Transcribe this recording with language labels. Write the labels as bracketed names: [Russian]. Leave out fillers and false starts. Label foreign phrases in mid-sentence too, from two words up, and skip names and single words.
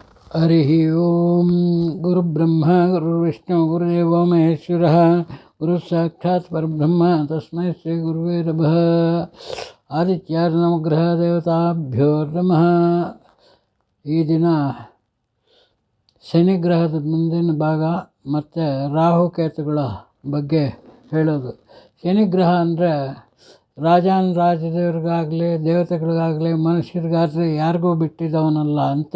[Sanskrit] ಹರಿ ಓಂ ಗುರುಬ್ರಹ್ಮ ಗುರುರ್ವಿಷ್ಣು ಗುರುದೇವೋ ಮಹೇಶ್ವರಃ ಗುರು ಸಾಕ್ಷಾತ್ ಪರಬ್ರಹ್ಮ ತಸ್ಮೈ ಶ್ರೀ ಗುರುವೇ ನಮಃ. ಆದಿತ್ಯಾದಿ ನವಗ್ರಹ ದೇವತಾಭ್ಯೋ ನಮಃ. [Kannada] ಈ ದಿನ ಶನಿಗ್ರಹದ ಮುಂದಿನ ಭಾಗ ಮತ್ತು ರಾಹುಕೇತುಗಳ ಬಗ್ಗೆ ಹೇಳೋದು. ಶನಿಗ್ರಹ ಅಂದರೆ ರಾಜದೇವ್ರಿಗಾಗಲಿ ದೇವತೆಗಳಿಗಾಗಲಿ ಮನುಷ್ಯರಿಗಾಗಲಿ ಯಾರಿಗೂ ಬಿಟ್ಟಿದ್ದವನಲ್ಲ ಅಂತ.